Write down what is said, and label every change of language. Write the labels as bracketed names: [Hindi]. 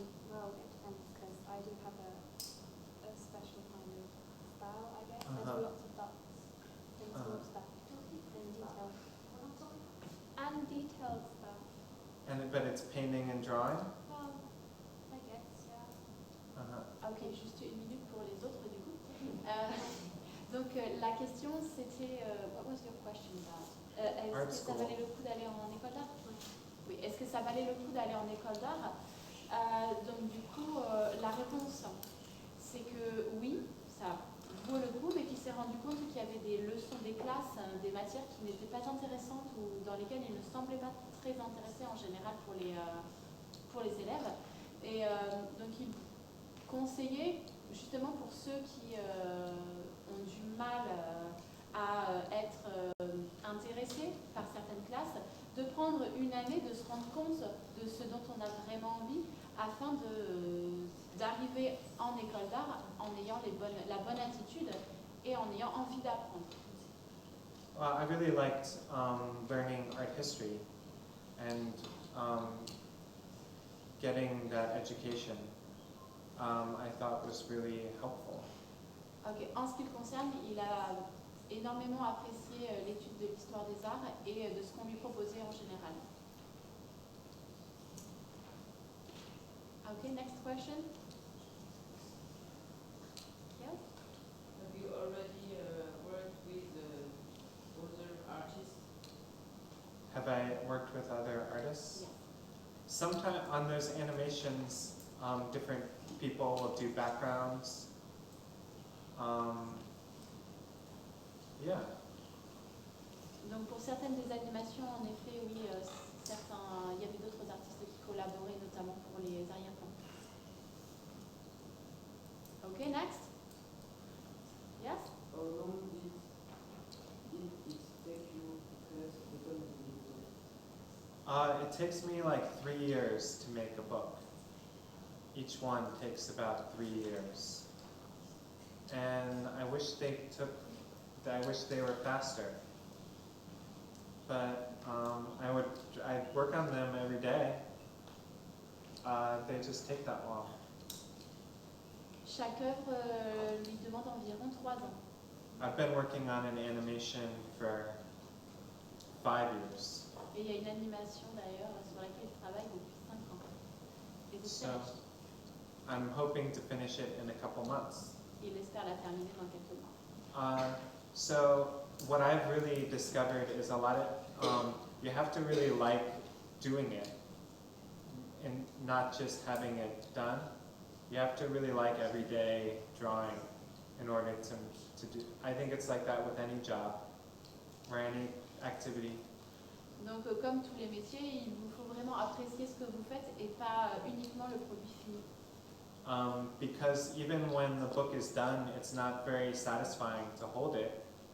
[English] Well, it depends because I do have a special kind of style, I guess. Uh-huh. There's lots of dots and small stuff and detailed stuff. But it's painting and drawing? Well, I guess, yeah. Uh-huh. [French] Ok, juste une minute pour les autres du coup. Donc la question c'était, [English] what was your question about? Art [French] Est-ce que ça valait le coup d'aller en école d'art? Oui, est-ce que ça valait le coup d'aller en école d'art? Donc du coup, la réponse c'est que oui, ça vaut le coup, mais qu'il s'est rendu compte qu'il y avait des leçons, des classes, des matières qui n'étaient pas intéressantes ou dans lesquelles il ne semblait pas très intéressé en général pour les élèves. Et donc il conseillait justement pour ceux qui ont du mal à être intéressés par certaines classes, de prendre une année, de se rendre compte de ce dont on a vraiment envie afin d'arriver en école d'art en ayant la bonne attitude et en ayant envie d'apprendre. [English] Well, I really liked learning art history and getting that education. I thought was really helpful. Okay. [French] En ce qui le concerne, il a énormément apprécié l'étude de l'histoire des arts et de ce qu'on lui proposait en général. [English] Okay, next question. Yes? Have you already worked with other artists? Have I worked with other artists? Yes. Sometimes on those animations, different people will do backgrounds. Yeah. [French] Donc pour certaines des animations, en effet, oui, il y avait d'autres artistes qui collaboraient, notamment pour les arrière-plans. [English] Okay, next. Yes? How long did it take you to become an editor? It takes me like 3 years to make a book. Each one takes about 3 years. And I wish they were faster. But I'd work on them every day. They just take that long. [French] Chaque œuvre lui demande environ 3 ans. [English] I've been working on an animation for 5 years. [French] Et il y a une animation d'ailleurs sur laquelle il travaille depuis 5 ans. Et c'est [English] So [French] Sélection. [English] I'm hoping to finish it in a couple months. [French] Il espère la terminer dans quelques mois. [English] So what I've really discovered is a lot of, you have to really like doing it and not just having it done. You have to really like everyday drawing in order to do. I think it's like that with any job or any activity. [French] Donc comme tous les métiers, il vous faut vraiment apprécier ce que vous faites et pas uniquement le produit fini. [English] Because even when the book is done, it's not very satisfying to hold it.